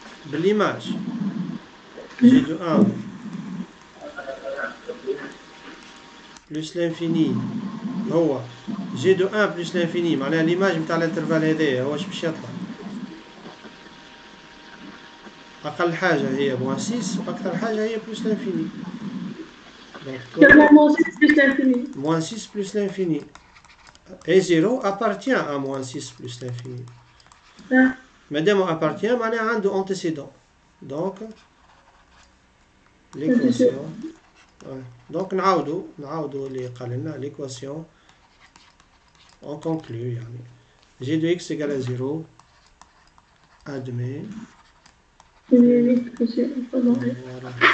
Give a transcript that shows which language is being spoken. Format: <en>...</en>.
<fr>بالimage g de 1 plus l'infini هو g de 1 plus l'infini معناها l'image</fr> <ar>نتاع الانترفال هذايا هو اش باش يطلع اقل حاجه هي</ar> <fr>moins 6 واكثر حاجه هي plus l'infini donc Moins 6 plus l'infini. moins 6 plus l'infini et 0 appartient à moins 6 plus l'infini.</fr> <ar>Madame appartient معناها عنده antécédent.</ar> <fr>Donc l'équation donc</fr> <ar>نعاودو اللي قال لنا</ar> <fr>l'équation on conclut يعني g de x égale à 0 admet voilà</fr>